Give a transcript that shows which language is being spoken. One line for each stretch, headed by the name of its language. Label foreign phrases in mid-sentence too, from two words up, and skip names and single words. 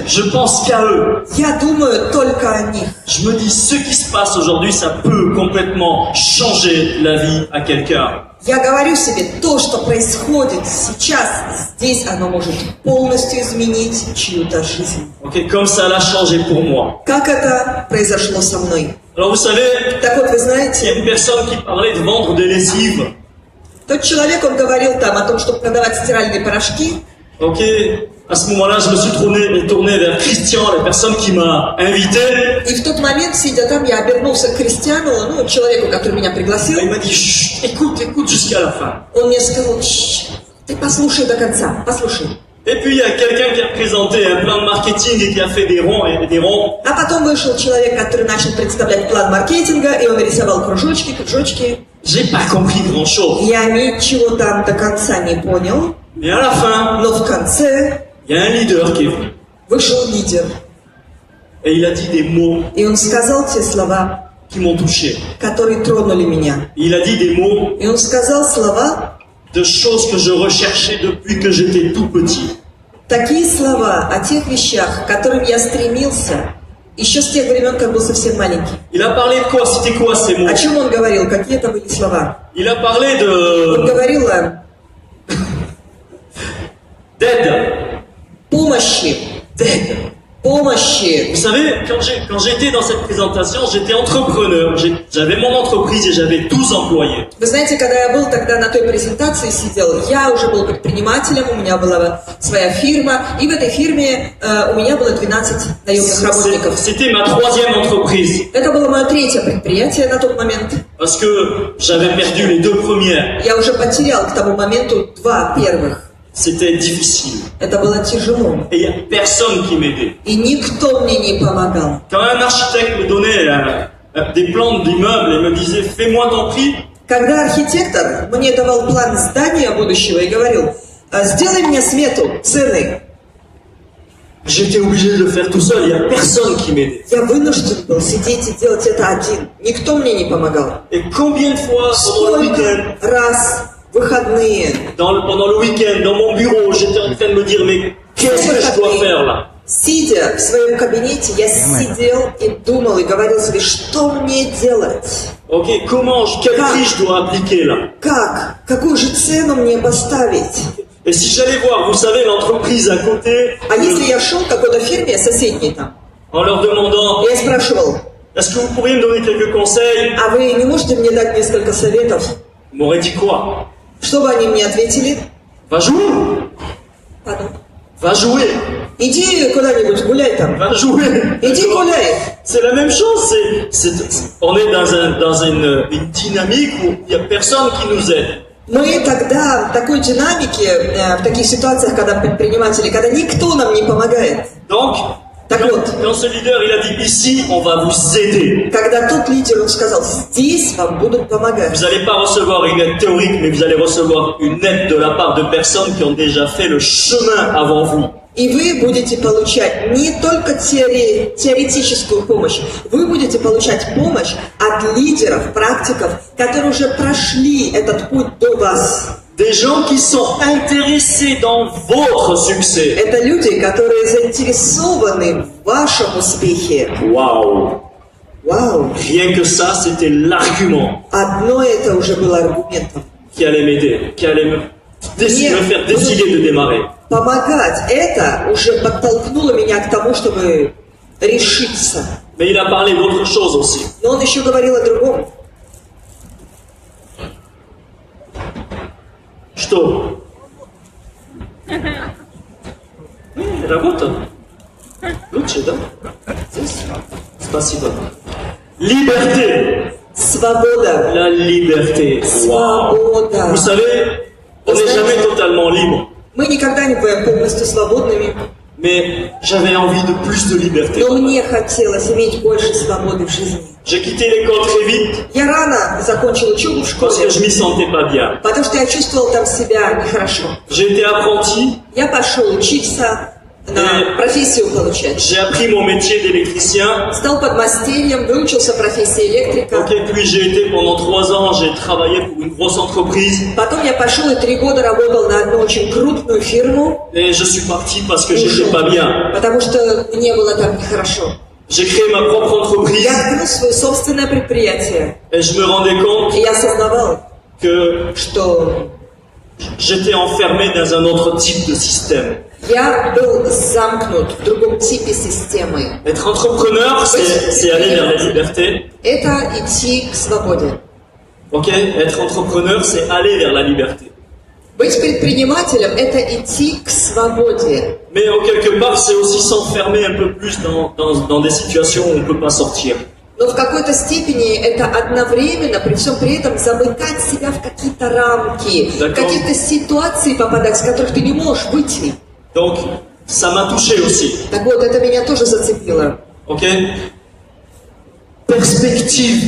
French: je pense qu'à eux.
Russian: я думаю только о них.
French: Je me dis, ce qui se passe aujourd'hui, ça peut complètement changer la vie à quelqu'un.
Russian: Я говорю себе, то, что происходит сейчас, здесь оно может полностью изменить чью-то жизнь.
French: Ok, comme ça l'a changé pour moi.
Russian: Как это произошло со мной?
French: Alors vous savez,
Russian: Так вот, вы
French: il y a
Russian: знаете,
French: une personne qui parlait de vendre des lessives.
Russian: тот человек, он говорил там о том, чтобы продавать стиральные порошки.
French: Ok, à ce moment-là, je me suis tourné vers Christian, la personne qui m'a invité.
Russian: И в тот момент, сидя там, я обернулся к Кристиану, человеку, который меня пригласил.
French: Il m'a dit, chut, écoute jusqu'à la fin.
Russian: Он мне сказал, ты послушай до конца, послушай.
French: Et puis il y a quelqu'un qui a présenté un plan de marketing et qui a fait des ronds et des ronds.
Russian: А потом вышел человек, который начал представлять план маркетинга, и он рисовал кружочки.
French: J'ai pas compris grand-chose.
Russian: Я ничего там до конца не понял,
French: Mais à la fin,
Russian: но в конце
French: il y a un leader qui est venu.
Russian: вышел лидер.
French: Et il a dit des mots
Russian: И он сказал те слова,
French: qui m'ont touché.
Russian: которые тронули меня.
French: Il a dit des mots
Russian: И он сказал слова,
French: de choses que je recherchais depuis que j'étais tout petit.
Russian: такие слова о тех вещах, к которым я стремился еще с тех времен, как был совсем маленький.
French: Il a parlé de quoi? C'était quoi ces mots?
Russian: О чем он говорил? Какие это были слова?
French: Il a parlé
Russian: Он говорил о
French: d'aide.
Russian: помощи. Помощи.
French: Vous savez, quand j'étais dans cette présentation, j'étais entrepreneur. J'avais mon entreprise et j'avais 12 employés.
Russian: Вы знаете, когда я был тогда на той презентации сидел, я уже был предпринимателем, у меня была своя фирма, и в этой фирме у меня было 12 наемных работников.
French: C'était ma troisième entreprise.
Russian: Это было мое третье предприятие на тот момент.
French: Parce que j'avais perdu les deux premières.
Russian: Я уже потерял к тому моменту 2 первых.
French: C'était difficile.
Russian: Это было тяжело.
French: Et il n'y a personne qui m'aidait.
Russian: И никто мне не помогал.
French: Quand un architecte me donnait des plans d'immeubles et me disait « Fais-moi ton prix »,
Russian: Когда архитектор мне давал план здания будущего и говорил, Сделай мне смету, цены.
French: J'étais obligé de le faire tout seul, il n'y a personne qui m'aidait.
Russian: Я вынужден был сидеть и делать это один. Никто мне не помогал.
French: Et combien de fois pendant le
Russian: Сколько
French: week-end,
Russian: раз выходные,
French: pendant le week-end, dans mon bureau, j'étais en train de me dire, mais qu'est-ce que je dois faire là?
Russian: сидя в своем кабинете, я сидел и думал, и говорил себе, что мне делать?
French: Ok, quel prix je dois appliquer là?
Russian: Как? Какую же цену мне поставить?
French: Et si j'allais voir, vous savez, l'entreprise à côté,
Russian: А если я шел к какой-то фирме соседней там,
French: en leur demandant,
Russian: я спрашивал,
French: est-ce que vous pourriez me donner quelques conseils?
Russian: а вы не можете мне дать несколько советов?
French: Ils m'auraient dit quoi?
Russian: Что бы они мне ответили?
French: Va jouer! Pardon. Va jouer!
Russian: Иди куда-нибудь, гуляй там.
French: Va jouer!
Russian: Иди гуляй.
French: C'est la même chose, on est dans une dynamique où il n'y a personne qui nous aide.
Russian: Мы тогда в такой динамике, в таких ситуациях, когда предприниматели, когда никто нам не помогает.
French: Donc,
Russian: Так вот,
French: quand ce leader il a dit ici, on va vous aider.
Russian: когда тот лидер, он сказал, здесь вам будут помогать.
French: Vous n'allez pas recevoir une aide théorique, mais vous allez recevoir une aide de la part de personnes qui ont déjà fait le chemin avant vous.
Russian: И вы будете получать не только теоретическую помощь, вы будете получать помощь от лидеров, практиков, которые уже прошли этот путь до вас.
French: Des gens qui sont intéressés dans votre succès.
Russian: Это люди, которые заинтересованы в вашем успехе.
French: Waouh!
Russian: Вау!
French: Rien que ça, c'était l'argument
Russian: Одно это уже было аргументом.
French: qui allait m'aider, qui allait me faire décider de démarrer.
Russian: Помогать это уже подтолкнуло меня к тому, чтобы решиться.
French: Mais il a parlé d'autre chose aussi.
Russian: Но он еще говорил о другом. Что? Работа? Лучше, да? Спасибо.
French: Liberté.
Russian: Свобода.
French: La liberté. Wow.
Russian: Свобода.
French: Vous savez, on n'est jamais totalement libre.
Russian: Мы никогда не бываем полностью свободными,
French: Mais j'avais envie de plus de liberté.
Russian: но мне хотелось иметь больше свободы в жизни.
French: J'ai quitté l'école très vite
Russian: Я рано закончил учебу в
French: parce que
Russian: школе,
French: je m'y sentais pas bien.
Russian: потому что я чувствовал там себя нехорошо.
French: J'ai été apprenti,
Russian: Я пошел учиться, на профессию получать.
French: j'ai appris mon métier d'électricien.
Russian: Стал подмастерьем, выучился профессии электрика.
French: Ok, puis j'ai été pendant 3 ans, j'ai travaillé pour une grosse entreprise.
Russian: Потом я пошел и 3 года работал на одну очень крупную фирму,
French: Et je suis parti parce que j'étais pas bien.
Russian: потому что мне было там нехорошо.
French: J'ai créé ma propre entreprise
Russian: Я открыл свое собственное предприятие,
French: et je me rendais compte
Russian: и я осознавал,
French: que
Russian: что
French: j'étais enfermé dans un autre type de système.
Russian: я был замкнут в другом типе системы.
French: Être entrepreneur, c'est aller vers la liberté.
Russian: Это идти к свободе.
French: Ok, être entrepreneur, c'est aller vers la liberté.
Russian: Быть предпринимателем – это идти к свободе.
French: Mais quelque part, c'est aussi s'enfermer un peu plus dans des situations où on ne peut pas sortir.
Russian: Но в какой-то степени это одновременно, при всем при этом, замыкать себя в какие-то рамки, в какие-то ситуации попадать, с которых ты не можешь выйти.
French: Donc, ça m'a touché aussi.
Russian: Так вот, это меня тоже зацепило.
French: Ok? Perspective.